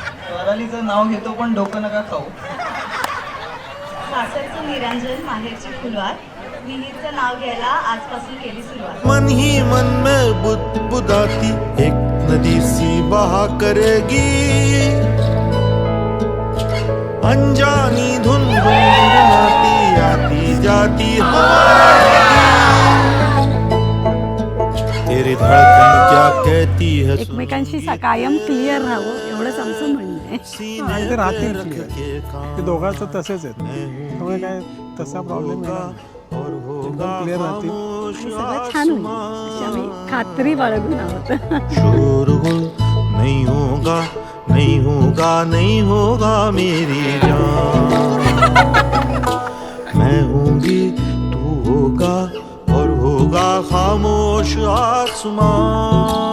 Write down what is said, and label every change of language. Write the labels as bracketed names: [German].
[Marathi] स्वरालीचं नाव घेतो पण डोकं नका खाऊ. सासरचं निरंजन, माहेरची फुलवार, विहीरचं नाव घ्यायला आजपासून केली सुरुवात. [Hindi] मन ही मन में बुदबुदाती एक नदी सी बहा करेगी, अनजानी धुन गुनगुनाती आती जाती हवा, तेरी धड़कन क्या कहती है. [Marathi] एकमेकांशी कायम क्लिअर राहावं एवढंच आमचं म्हणणं आहे. आणि ते राहतील clear. ते दोघांचं तसेच आहेत त्यामुळे काय तसा प्रॉब्लेम एकदम क्लिअर राहतील. सगळं छान होईल अशी आम्ही खात्री बाळगून आहोत. [Hindi] शोरगुल नहीं होगा, नहीं होगा, नहीं होगा मेरी जान. मैं होंगी, तू होगा और होगा खामोश आसमान.